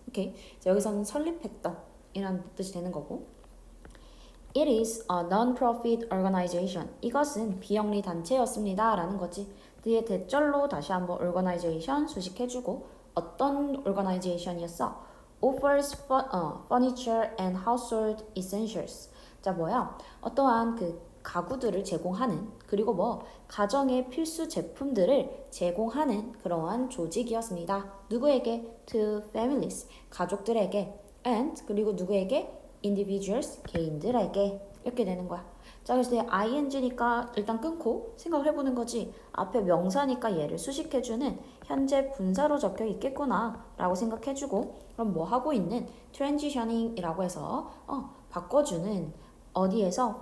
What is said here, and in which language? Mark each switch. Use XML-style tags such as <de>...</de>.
<ko>오케이? 자, 여기서는 설립했던 이라는 뜻이 되는 거고,</ko> <en>It is a non-profit organization.</en> <ko>이것은 비영리 단체였습니다 라는 거지. 뒤에 대절로 다시 한번 organization 수식해주고, 어떤 organization이었어?</ko> <en>Offers furniture and household essentials.</en> <ko>자, 뭐야? 어떠한 그 가구들을 제공하는, 그리고 뭐 가정의 필수 제품들을 제공하는 그러한 조직이었습니다. 누구에게?</ko> <en>To families,</en> <ko>가족들에게. And 그리고 누구에게? individuals, 개인들에게. 이렇게 되는 거야. 자, 그래서 ing니까 일단 끊고 생각을 해보는 거지. 앞에 명사니까 얘를 수식해주는 현재 분사로 적혀 있겠구나 라고 생각해주고, 그럼 뭐 하고 있는? transitioning 이라고 해서 바꿔주는, 어디에서?</ko>